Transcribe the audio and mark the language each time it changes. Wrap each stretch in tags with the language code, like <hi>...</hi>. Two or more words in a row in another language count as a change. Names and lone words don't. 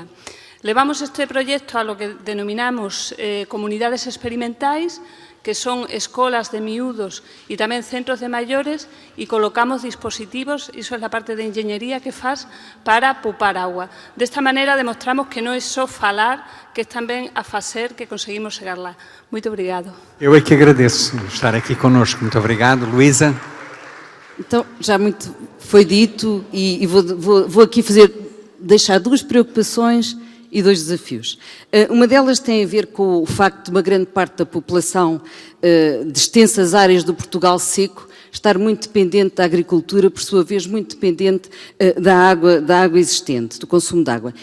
<gl>Levamos este proxecto a</gl> <es>lo que denominamos</es> <gl>comunidades experimentais, que son escolas de miúdos e tamén centros de maiores, e colocamos dispositivos, iso é a parte de enxeñería que faz, para poupar agua. Desta maneira demostramos que non é só falar, que é tamén a facer que conseguimos chegar lá.</gl> <pt>Muito obrigado. Eu é que agradeço estar aqui connosco. Muito obrigado. Luísa? Então, já muito foi dito e vou aqui deixar 2 preocupações e 2 desafios. Uma delas tem a ver com o facto de uma grande parte da população de extensas áreas do Portugal seco estar muito dependente da agricultura, por sua vez muito dependente da água existente, do consumo de água.</pt>